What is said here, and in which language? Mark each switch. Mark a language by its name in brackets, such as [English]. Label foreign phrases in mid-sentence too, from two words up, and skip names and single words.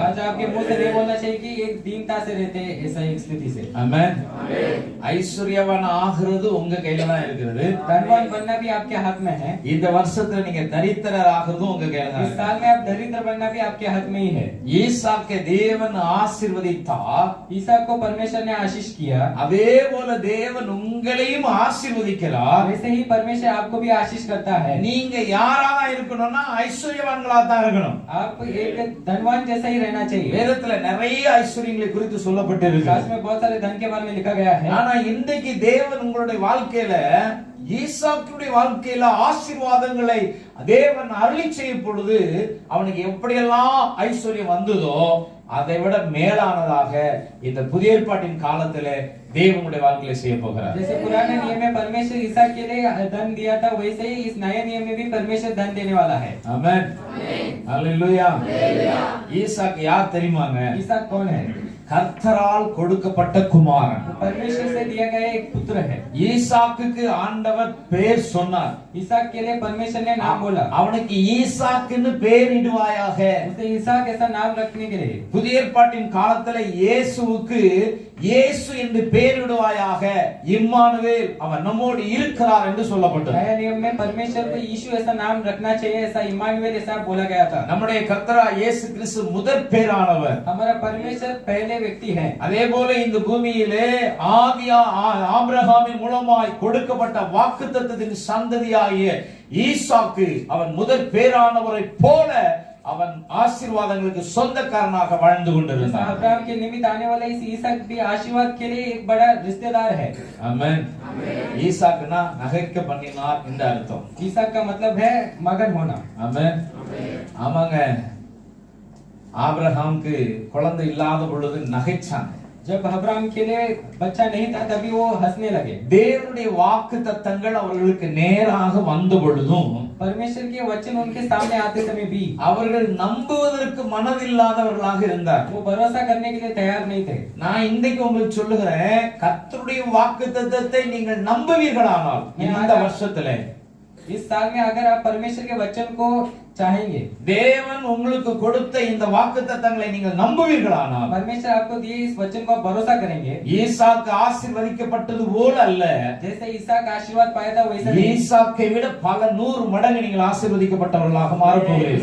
[Hindi] आज आपके मुंह से नहीं बोलना चाहिए कि एक दीनता से रहते हैं, ऐसा एक स्थिति से. [Tamil] ஆமென். ஐஸ்வர்யவான் ஆகிறது உங்க கையில தான் இருக்கிறது. [Hindi] धनवान बनना भी आपके हाथ में है. [Tamil] இந்த வருஷத்துல நீங்க தரித்திரர் ஆகிறதும் உங்க கையில தான் [Hindi] इस [Tamil] இருக்கு. [Hindi] साल में आप दरिद्र बनना भी आपके हाथ में ही है. [Tamil] ஈசாக்கை தேவன் ஆசீர்வதித்தார், [Hindi] ईसा को परमेश्वर ने आशीष किया, [Tamil] அதே போல தேவன் உங்களையும் ஆசீர்வதிக்கிறார். கொடுக்கிறார். [Hindi] वैसे ही परमेश्वर आपको भी आशीष करता है. [Tamil] நீங்க யாரா இருக்கணும்னா ஐஸ்வர்யவான்களா தான் இருக்கணும். [Hindi] आप एक धनवान जैसा ही रहना चाहिए. [Tamil] வேதத்துல நிறைய ஐஸ்வர்யங்களை குறித்து சொல்லப்பட்டிருக்கு. [Hindi] शास्त्र में बहुत सारे धन के बारे में लिखा गया है. [Tamil] ஆனா இன்றைக்கு தேவன் உங்களுடைய வாழ்க்கையில ஈசாக்குடைய வாழ்க்கையில ஆசீர்வாதங்களை தேவன் அருளி செய்யும் பொழுது அவனுக்கு எப்படியெல்லாம் ஐஸ்வர்யம் வந்ததோ அதை விட மேலானதாக இந்த புதிய ஏற்பாட்டின் காலத்திலே தேவனுடைய வாழ்க்கையில செய்ய போகிறார். [Hindi] जैसे पुराने नियम में परमेश्वर ईसाक के लिए धन दिया था, वैसे ही इस नए नियम में भी परमेश्वर धन देने वाला है. आमेन. हालेलुया. [Tamil] ஈசாக்கு யார் தெரியுமாங்க? [Hindi] ईसाक कौन है? [Tamil] கர்த்தரால் கொடுக்கப்பட்ட குமாரன். [Hindi] परमेश्वर से दिया गया एक पुत्र है. [Tamil] ஈசாக்குக்கு ஆண்டவர் பேர் சொன்னார். [Hindi] ईसाक के लिए परमेश्वर ने नाम बोला. [Tamil] அவனுக்கு ஈசாக்குன்னு பேரிடுவாயாக. [Hindi] उसे ईसाक ऐसा नाम रखने के लिए. [Tamil] புதிய ஏற்பாட்டின் காலத்துல இயேசுவுக்கு இயேசு என்று பெயரிடுவாயாக. இம்மானுவேல் அவர் நம்மோடு இருக்கிறார் என்று சொல்லப்பட்டது. [Hindi] नया नियम में परमेश्वर को यीशु ऐसा नाम रखना चाहिए, ऐसा इम्मानुएल ऐसा बोला गया था. [Tamil] நம்முடைய கர்த்தரா இயேசு கிறிஸ்து முதற் பேரானவர். [Hindi] हमारा परमेश्वर पहले व्यक्ति है. [Tamil] அதே போல இந்த பூமியிலே ஆதியா ஆபிரகாமின் மூலமாய் கொடுக்கப்பட்ட வாக்குத்தத்தத்தின் சந்ததியாகிய ஈசாக்கு அவன் முதற் பேரானவரை போல அவன் ஆசீர்வாதங்களுக்கு சொந்தக்காரனாக வாழ்ந்து கொண்டிருந்தான். [Hindi] अब्राहम के निमित्त आने वाला इस ईसाक भी आशीर्वाद के लिए एक बड़ा रिश्तेदार है. [Tamil] ஆமென். ஈசாக்குனா நகைக்க பண்ணினார் இந்த அர்த்தம். [Hindi] ईसाक का मतलब है मगन होना. [Tamil] ஆமென். ஆமாங்க. ஆபிரகாமுக்கு குழந்தை இல்லாத பொழுது நகைச்சாங்க. [Hindi] जब अब्राहम के लिए बच्चा नहीं था तभी वो हंसने लगे. [Tamil] தேவனுடைய வாக்குத்தத்தங்கள் அவர்களுக்கு நேராக வந்த பொழுதும் [Hindi] परमेश्वर के वचन उनके सामने आते समय भी [Tamil] அவர்கள் நம்புவதற்கு மனதில்லாதவர்களாக இருந்தார். [Hindi] वो भरोसा करने के लिए तैयार नहीं थे. [Tamil] நான் இன்றைக்கு உங்களுக்கு சொல்லுகிறேன், கர்த்தருடைய வாக்குத்தத்தத்தை நீங்கள் நம்புவீர்களானால் இந்த வருஷத்துல [Hindi] इस साल में अगर आप परमेश्वर के वचन को चाहेंगे, [Tamil] தேவன் உங்களுக்கு கொடுத்த இந்த வாக்குத்தத்தங்களை நீங்கள் நம்புவீர்களானால் [Hindi] परमेश्वर आपको दिए इस वचन को आप भरोसा करेंगे. [Tamil] ஈசாக்கு ஆசீர்வதிக்கப்பட்டது போல அல்ல, [Hindi] जैसे ईसाक आशीर्वाद पाया था वैसा नहीं. [Tamil] ஈசாக்கை விட பல 100 மடங்கு நீங்கள் ஆசீர்வதிக்கப்பட்டவர்களாக மாறப் போகிறீர்கள்.